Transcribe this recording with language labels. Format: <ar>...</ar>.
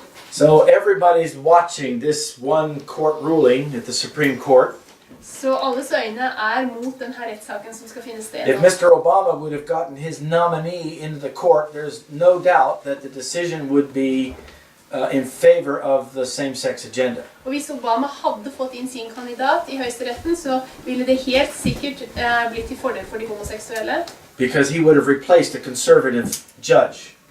<en>So everybody's watching this one court ruling at the Supreme Court.</en> <no>Så alles øyne mot denne rettssaken som skal finne sted</no> <en>If</en> <no>nå.</no> <en>Mr. Obama would have gotten his nominee into the court, there's no doubt that the decision would be in favor of the same-sex agenda.</en> <no>Og hvis Obama hadde fått inn sin kandidat i høyesteretten, så ville det helt sikkert blitt til fordel for de homoseksuelle.</no> <en>Because he would have replaced a conservative judge.</en>